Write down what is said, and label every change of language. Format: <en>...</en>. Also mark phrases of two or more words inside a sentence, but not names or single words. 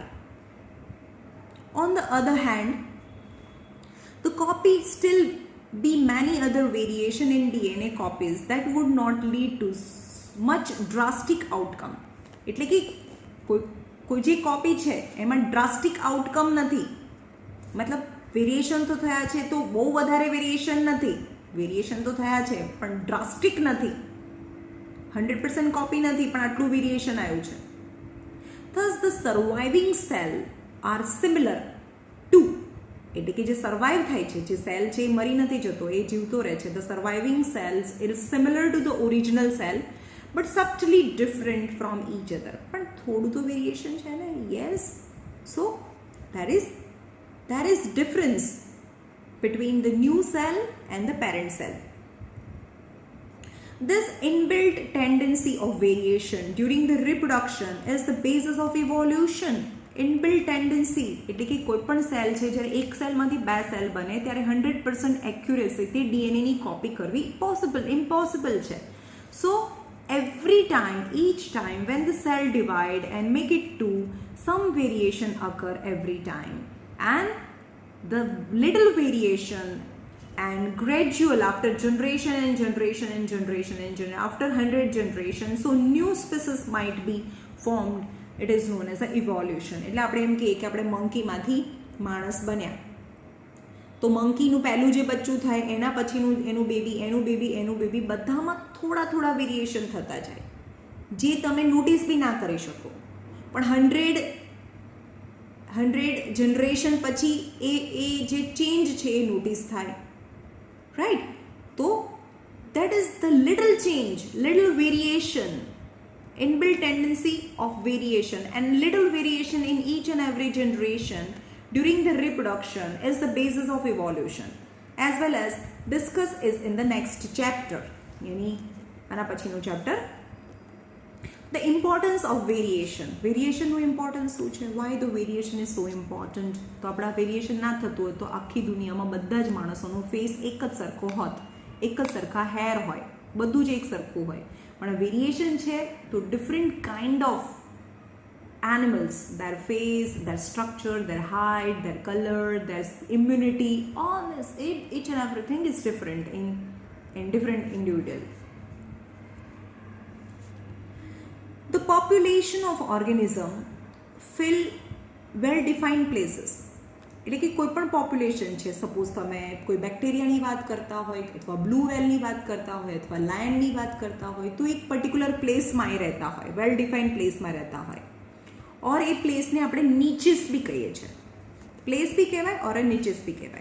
<en>On the other hand, the copy still be many other variation in DNA copies that would not lead to much drastic outcome.</en> <gu>એટલે કે કોઈ જે કોપી છે એમાં</gu> <en>drastic outcome</en> <gu>નથી, મતલબ વેરિએશન તો થયા છે, તો બહુ વધારે વેરિએશન નથી, વેરિએશન તો થયા છે પણ ડ્રાસ્ટિક નથી, 100% કોપી નથી, પણ આટલું વેરિએશન આવ્યું છે.</gu> <en>Thus the surviving cell are similar to,</en> <gu>એટલે કે જે સર્વાઈવ થાય છે, જે સેલ છે એ મરી નથી જતો, એ જીવતો રહે છે.</gu> <en>The surviving cells is similar to the original cell but subtly different from each other.</en> <gu>પણ થોડું તો વેરિએશન છે ને,</gu> <en>yes. So there is difference between the new cell and the parent cell. This inbuilt tendency of variation during the reproduction is the basis of evolution. Inbuilt tendency</en> <gu>એટલે કે કોઈ પણ સેલ છે, જ્યારે એક સેલમાંથી બે સેલ બને ત્યારે 100% એક્યુરેસીથી ડીએનએની કોપી કરવી impossible છે.</gu> <en>So every time, each time when the cell divide and make it two, some variation occur every time, and the little variation and gradual after generation and generation and generation and generation, after 100 generations, so new species might be formed. It is known as a evolution.</en> <gu>એટલે આપણે એમ કહીએ કે આપણે મંકીમાંથી માણસ બન્યા, તો મંકીનું પહેલું જે બચ્ચું થાય એના પછીનું એનું બેબી બધામાં થોડા વેરિએશન થતા જાય, જે તમે નોટિસ બી ના કરી શકો, પણ 100 જનરેશન પછી એ જે ચેન્જ છે એ નોટિસ થાય, રાઈટ?</gu> <en>તો that is the little change, little variation, inbuilt tendency of variation, and little variation in each and every generation during the reproduction is the basis of evolution, as well as discuss is in the next chapter. Yani</en> <gu>આના પછીનું</gu> <en>chapter, the importance of variation.</en> <gu>Variation નું ઇમ્પોર્ટન્સ શું છે?</gu> <en>Why the variation is so important?</en> <gu>તો આપણા વેરિએશન ના થતું હોય તો આખી દુનિયામાં બધા જ માણસોનો ફેસ એક જ સરખો હોત, એક જ સરખા હેર હોય, બધું જ એક સરખું હોય. પણ વેરિએશન છે તો</gu> <en>different kind of animals, their face, their structure, their height, their color, their immunity, all this, each and everything is different in different individual. The population of organism fill well defined places.</en> <gu>એટલે કે કોઈ પણ પોપ્યુલેશન છે, સપોઝ તમે કોઈ બેક્ટેરિયાની વાત કરતા હોય અથવા</gu> <en>blue whale</en> <gu>વાત કરતા હોય અથવા લાયનની વાત કરતા હોય, તો એક</gu> <en>particular place</en> <gu>એ રહેતા હોય,</gu> <en>well defined</en> <gu>પ્લેસમાં રહેતા હોય, ઓર એ પ્લેસને આપણે નીચેસ બી કહીએ છીએ, પ્લેસ બી કહેવાય ઓર નીચેસ બી કહેવાય.</gu>